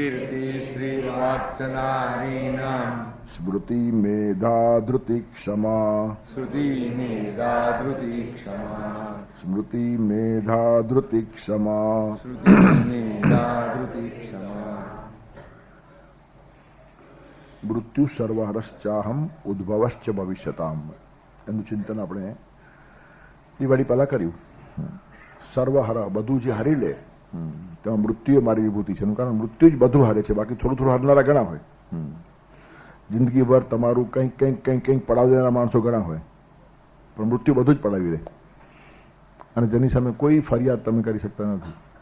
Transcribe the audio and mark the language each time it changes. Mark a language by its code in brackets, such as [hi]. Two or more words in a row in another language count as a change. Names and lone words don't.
[sa] स्मृति मेधा धृति क्षमा स्मृति मेधा धृति क्षमा मृत्यु सर्वहरश्चाहम उद्भवश्च भविष्यताम [gu] એનું ચિંતન આપણે દિવાળી પહેલા કર્યું. સર્વહર બધું જે હરી લે તેમાં મૃત્યુ મારી વિભૂતિ છે. એનું કારણ મૃત્યુ જ બધું હારે છે, બાકી થોડું થોડું હારનારા ઘણા હોય. જિંદગીભર તમારું કંઈક કંઈક કંઈક કંઈક પડાવી દેનારા માણસો ઘણા હોય, પણ મૃત્યુ બધું જ પડાવી દે અને જેની સામે કોઈ ફરિયાદ તમે કરી શકતા નથી.